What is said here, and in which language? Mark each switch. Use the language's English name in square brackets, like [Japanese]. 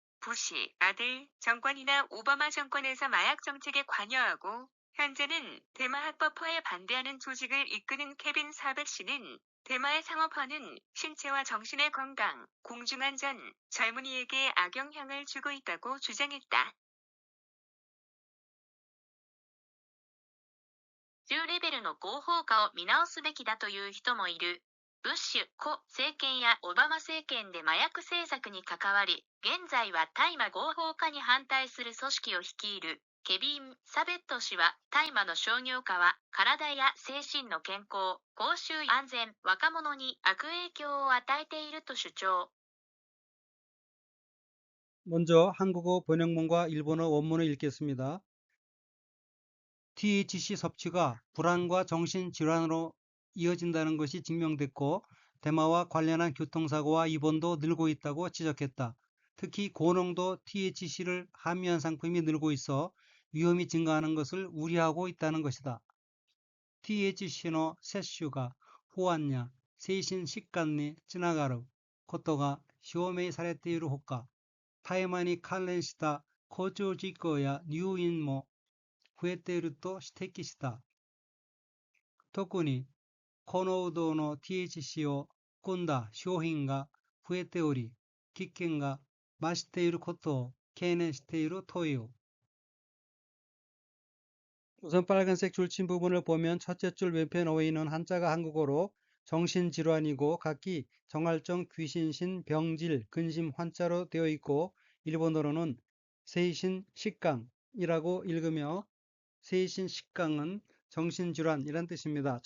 [Korean] 부시 아들 정권이나 오바마 정권에서 마약 정책에 관여하고 현재는 대마 합법화에 반대하는 조직을 이끄는 케빈 사벳 씨는 대마의 상업화는 신체와 정신의 건강, 공중안전, 젊은이에게 악영향을 주고 있다고 주장했다. [Japanese] 10レベルの合法化を見直すべきだという人もいる。ブッシュ故政権やオバマ政権で麻薬政策に関わり、現在は大麻合法化に反対する組織を率いるケビン・サベット氏は大麻の商業化は体や精神の健康、公衆安全、若者に悪影響を与えていると主張。 [Korean] 먼저 한국어 번역문과 일본어 원문을 읽겠습니다. THC 섭취가 불안과 정신질환으로 이어진다는 것이 증명됐고 대마와 관련한 교통사고와 입원도 늘고 있다고 지적했다. 특히 고농도 THC를 함유한 상품이 늘고 있어 위험이 증가하는 것을 우려하고 있다는 것이다. [Japanese] THC의摂取が不安や精神疾患につながることが証明されているほか、大麻に関連した交通事故や入院も増えていると指摘した。特に高濃度の THC を含んだ商品が増えており、危険が増していることを懸念しているという。 [Korean] 우선 빨간색 줄친 부분을 보면 첫째 줄 왼편 어휘는 한자가 한국어로 정신질환이고 각기 정할정, 귀신신, 병질, 근심, 환자로 되어 있고 일본어로는 세이신 식강이라고 읽으며 세이신 식강은 정신질환이란 뜻입니다.